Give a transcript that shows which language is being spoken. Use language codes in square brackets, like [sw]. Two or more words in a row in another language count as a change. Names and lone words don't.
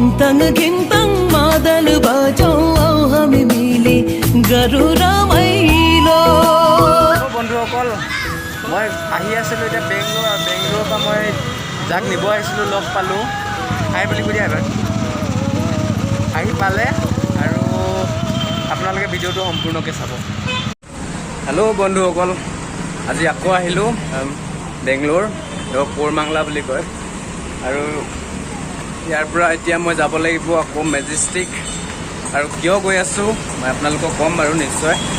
[ne] घिन्तङ मादल बजाऊ आऊ हामी मिली गरौँ रमाइलो। [as] বন্ধুসকল মই আহি আছিলোঁ এতিয়া বেংগলোৰৰ পৰা মই যাক নিব আহিছিলোঁ লগ পালোঁ হাই বুলি কৈ দিয়া এবাৰ আহি পালে আৰু আপোনালোকে ভিডিঅ'টো সম্পূৰ্ণকৈ চাব। হেল্ল' বন্ধুসকল, আজি আকৌ আহিলোঁ বেংগলোৰ কোৰমাংলা বুলি কয় আৰু ইয়াৰ পৰা এতিয়া মই যাব লাগিব আকৌ মেজেষ্টিক আৰু কিয় গৈ আছোঁ মই আপোনালোকক ক'ম বাৰু নিশ্চয়।